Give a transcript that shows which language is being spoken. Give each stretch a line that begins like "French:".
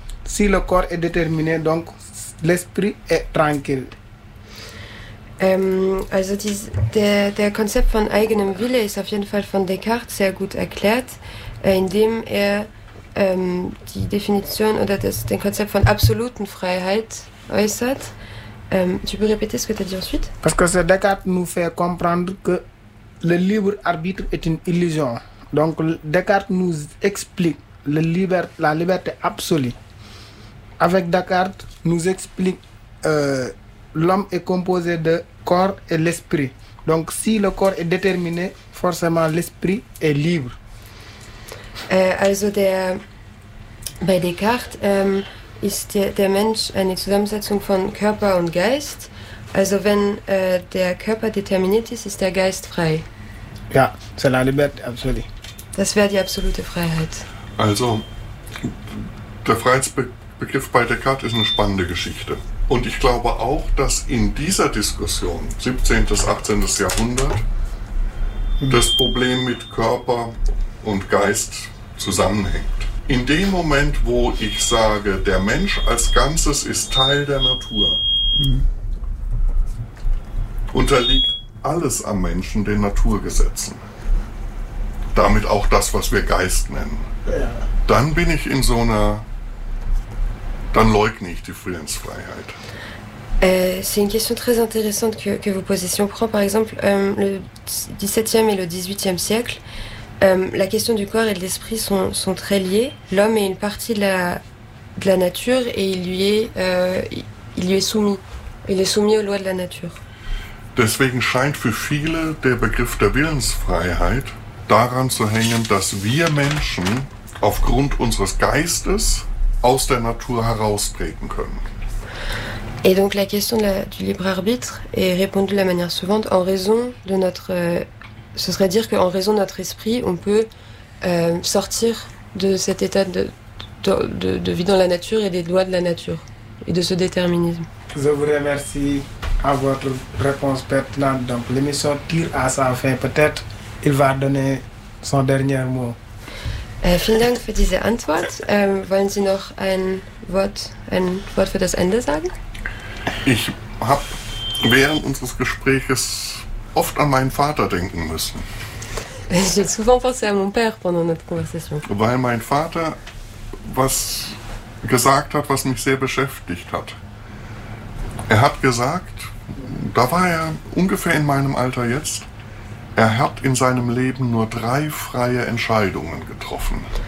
French: Si le corps est déterminé, donc l'esprit est tranquille.
German: Also der Konzept von eigenem Wille ist auf jeden Fall von Descartes sehr gut erklärt, indem er die Definition oder den Konzept von absoluten Freiheit äußert.
French: Tu peux répéter ce que tu as dit ensuite? Parce que c'est Descartes nous fait comprendre que le libre arbitre est une illusion. Donc Descartes nous explique la liberté absolue. Avec Descartes, nous explique l'homme est composé de corps et l'esprit. Donc si le corps est déterminé, forcément l'esprit est libre.
German: Also bei Descartes ist der Mensch eine Zusammensetzung von Körper und Geist. Also wenn der Körper determiniert ist, ist der Geist frei.
French: Ja, c'est la liberté absolue.
German: Das wäre die absolute Freiheit. Also, der Freiheitsbegriff bei Descartes ist eine spannende Geschichte. Und ich glaube auch, dass in dieser Diskussion, 17. bis 18. Jahrhundert, das Problem mit Körper und Geist zusammenhängt. In dem Moment, wo ich sage, der Mensch als Ganzes ist Teil der Natur, unterliegt alles am Menschen den Naturgesetzen. Damit auch das, was wir Geist nennen. Ja. Dann bin ich in so einer... Dann leugne ich die Willensfreiheit.
French: C'est une question très intéressante que vos positions prennent. Par exemple, le 17e et le 18e siècle, la question du corps et de l'esprit sont très liées. L'homme est une partie de la nature et il lui est soumis. Il est soumis aux lois de la nature.
German: Deswegen scheint für viele der Begriff der Willensfreiheit daran zu hängen, dass wir Menschen aufgrund unseres Geistes aus der Natur heraustreten können.
French: Et donc la question du libre arbitre est répondue de la manière suivante, en raison de notre ce serait dire que en raison de notre esprit, on peut sortir de cet état de vie dans la nature et des lois de la nature et de ce déterminisme. Je vous remercie à votre réponse pertinente. Donc l'émission tire à sa fin. Peut-être il va donner son dernier mot.
German: Vielen Dank für diese Antwort. Wollen Sie noch ein Wort für das Ende sagen? Ich habe während unseres Gesprächs oft an meinen Vater denken müssen.
French: J'ai souvent pensé à mon père pendant notre conversation.
German: Weil mein Vater was gesagt hat, was mich sehr beschäftigt hat. Er hat gesagt, da war er ungefähr in meinem Alter jetzt, er hat in seinem Leben nur 3 freie Entscheidungen getroffen.